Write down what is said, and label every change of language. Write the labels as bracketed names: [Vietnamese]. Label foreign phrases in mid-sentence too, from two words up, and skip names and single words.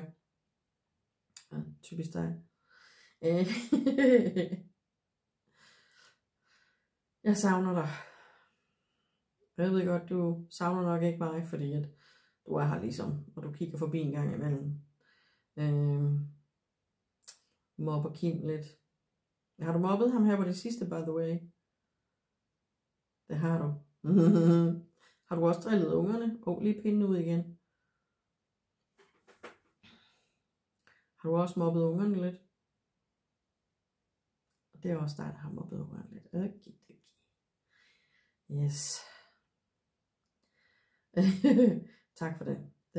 [Danish] Ja, typisk dig. Jeg savner dig. Jeg ved godt, du savner nok ikke mig, fordi at du er her ligesom, og du kigger forbi en gang imellem. Mobber Kim lidt. Har du mobbet ham her på det sidste, [English] by the way? [Danish] Det har du. Har du også drillet ungerne? Lige pinden ud igen. Har du også mobbet ungerne lidt? Det er også dig, der har mobbet ungerne lidt. Okay. Yes. Tak for det.